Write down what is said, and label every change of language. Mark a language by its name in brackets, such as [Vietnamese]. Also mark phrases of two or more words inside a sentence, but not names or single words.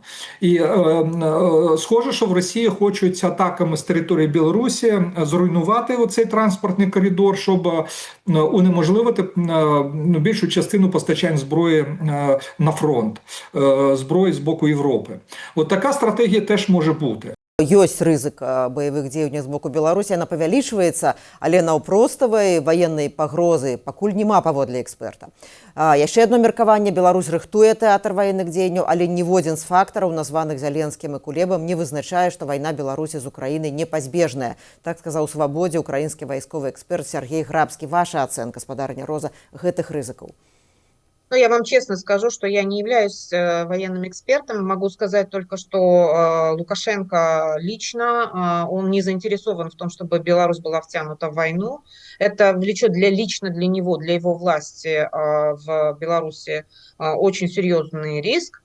[Ukrainian] І схоже, що в Росії хочуть атаками з території Білорусі зруйнувати оцей транспортний коридор, щоб унеможливити більшу частину постачань зброї на фронт, зброї з боку Європи. От така стратегія теж може бути. [Belarusian] Ёсць рызык баявых дзеянняў з боку Беларусі, яна павялічваецца, але наўпроставай ваеннай пагрозы пакуль няма, паводле эксперта. Яшчэ адно меркаванне: Беларусь рыхтуе тэатр ваенных дзеянняў, але ніводзін з фактараў, названых Зяленскім і Кулебам, не вызначае, што вайна Беларусі з Украінай непазбежная. Так сказаў у «Свабодзе» украінскі вайсковы эксперт Сергей Грабскі. Ваша ацэнка, спадарыня Роза, гэтых рызыкаў? [Russian] Ну, я вам честно скажу, что я не являюсь военным экспертом. Могу сказать только, что Лукашенко лично, он не заинтересован в том, чтобы Беларусь была втянута в войну. Это влечет лично для него, для его власти в Беларуси очень серьезный риск.